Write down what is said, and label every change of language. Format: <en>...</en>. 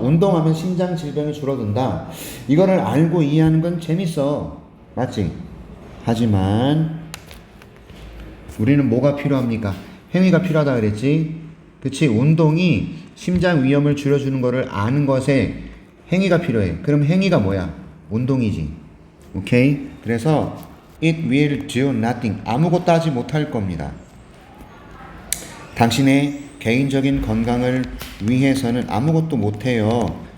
<ko>운동하면 심장 질병이 줄어든다. 이거를 알고 이해하는 건 재밌어. 맞지? 하지만 우리는 뭐가 필요합니까? 행위가 필요하다 그랬지? 그치? 운동이 심장 위험을 줄여주는 거를 아는 것에 행위가 필요해. 그럼 행위가 뭐야? 운동이지. 오케이? 그래서</ko> <en>it will do nothing.</en> <ko>아무것도 하지 못할 겁니다. 당신의 개인적인 건강을 위해서는 아무것도 못해요.</ko>